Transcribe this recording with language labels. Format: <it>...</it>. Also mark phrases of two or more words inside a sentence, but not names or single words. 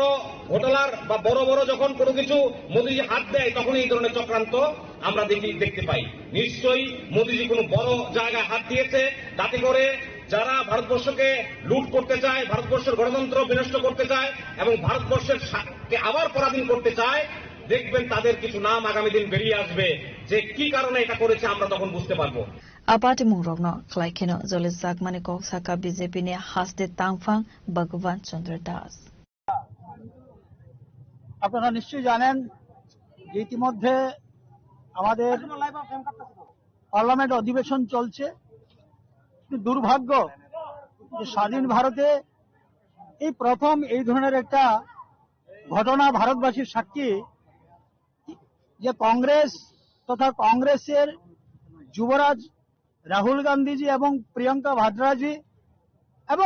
<bn>ঘোটালার বা বড় বড় যখন কোনো কিছু মোদীজি হাত দেয় তখন এই ধরনের চক্রান্ত আমরা দেখতে পাই নিশ্চয়ই মোদীজি কোনো বড় জায়গায় হাত দিয়েছে তাতে করে যারা ভারতবর্ষকে লুট করতে চায় ভারতবর্ষের গণতন্ত্র বিনষ্ট করতে চায় এবং ভারতবর্ষের আবার পরাধীন করতে চায় দেখবেন তাদের কিছু নাম আগামী দিন বেরিয়ে আসবে যে কি কারণে এটা করেছে আমরা তখন বুঝতে পারবো</bn> <trp>Apati mungrokno khlaikeno jolis jakmani kok saka BJP ne hasde tangfang Bhagwan Chandra Das</trp> <bn>আপনারা নিশ্চয়ই জানেন যে ইতিমধ্যে আমাদের পার্লামেন্ট অধিবেশন চলছে দুর্ভাগ্য যে স্বাধীন ভারতে এই প্রথম এই ধরনের একটা ঘটনা ভারতবাসীর সাক্ষী যে কংগ্রেস তথা কংগ্রেসের যুবরাজ রাহুল গান্ধীজি এবং প্রিয়াঙ্কা ভাদ্রাজি এবং</bn>